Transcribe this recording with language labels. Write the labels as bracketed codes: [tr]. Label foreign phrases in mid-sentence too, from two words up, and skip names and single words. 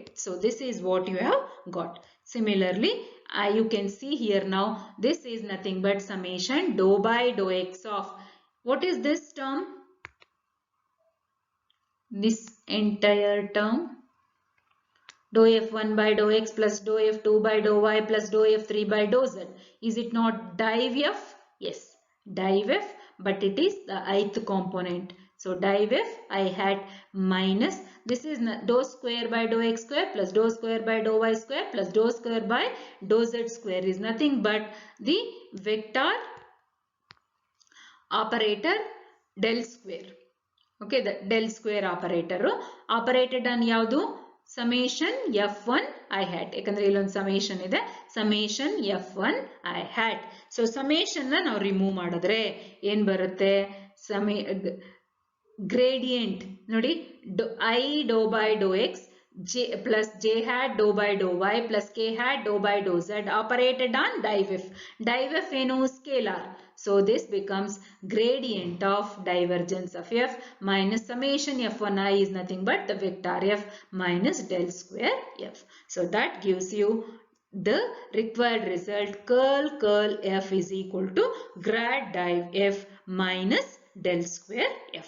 [en] So this is what you have got. Similarly, you can see here now, this is nothing but summation dou by dou x of, what is this term? This entire term, dou f1 by dou x plus dou f2 by dou y plus dou f3 by dou z. Is it not div f? Yes, div f, but it is the ith component. So div f I had minus, this is dou square by dou x square plus dou square by dou y square plus dou square by dou z square is nothing but the vector operator del square. Okay, the del square operator operated on ಯಾವುದು? summation f1 I hat. [kn] ಯಾಕಂದ್ರೆ ಇಲ್ಲೊಂದು summation ಇದೆ, [en] summation f1 I hat. [kn] ಸೊ summation ನ ನಾವು ರಿಮೂವ್ ಮಾಡಿದ್ರೆ ಏನ್ ಬರುತ್ತೆ? gradient ನೋಡಿ, [en] I dou by dou x j plus j hat dou by dou y plus k hat dou by dou z operated on div f. Div f ಏನು? scalar. So this becomes gradient of divergence of f minus summation f1 I is nothing but the vector f minus del square f. So that gives you the required result, curl f is equal to grad div f minus del square f.